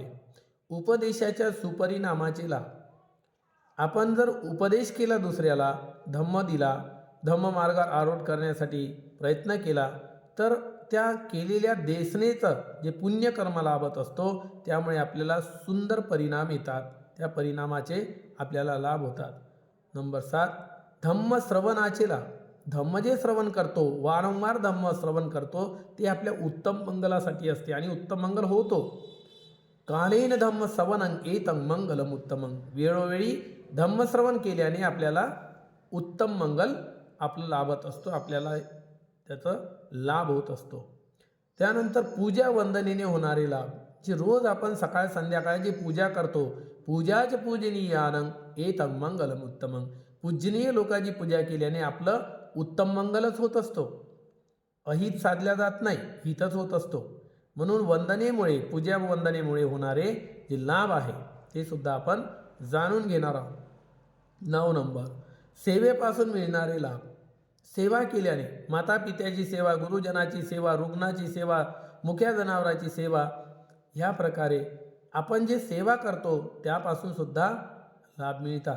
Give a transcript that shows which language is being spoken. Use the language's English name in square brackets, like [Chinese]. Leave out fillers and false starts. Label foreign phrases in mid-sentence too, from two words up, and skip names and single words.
[Marathi] उपदेशाच्या सुपरिणामाचे लाभ. आपण जर उपदेश केला दुसऱ्याला, धम्म दिला, धम्ममार्गावर आरूढ करण्यासाठी प्रयत्न केला, तर त्या केलेल्या देसनेचं जे पुण्यकर्म लाभत असतो त्यामुळे आपल्याला सुंदर परिणाम येतात, त्या परिणामाचे आपल्याला लाभ होतात. नंबर 7 धम्म श्रवणाचे लाभ. धम्म जे श्रवण करतो, वारंवार धम्म श्रवण करतो, ते आपल्या उत्तम मंगलासाठी असते आणि उत्तम मंगल होतो. [Pali] कालेन धम्म श्रवणं एतं मंगलम उत्तमं. [Marathi] वेळोवेळी धम्मश्रवण केल्याने आपल्याला उत्तम मंगल आपलं लाभत असतो, आपल्याला त्याचा लाभ होत असतो. त्यानंतर पूजा वंदनेने होणारे लाभ. जे रोज आपण सकाळ संध्याकाळ जी पूजा करतो, [Pali] पूजाच पूजनीयानं एतं मंगलम उत्तमं. [Marathi] पूजनीय लोकांची पूजा केल्याने आपलं उत्तम मंगलच होत असतो, अहित साधल्या जात नाही, हितच होत असतो. म्हणून वंदनेमुळे, पूजा वंदनेमुळे होणारे जे लाभ आहे ते सुद्धा आपण जाणून घेणार आहोत. 9 नंबर सेवेपासून मिळणारे लाभ. सेवा केल्याने, माता पित्याची सेवा, गुरुजनाची सेवा, रुग्णाची सेवा, मुक्या जनावराची सेवा, ह्या प्रकारे आपण जे सेवा करतो त्यापासून सुद्धा लाभ मिळतात.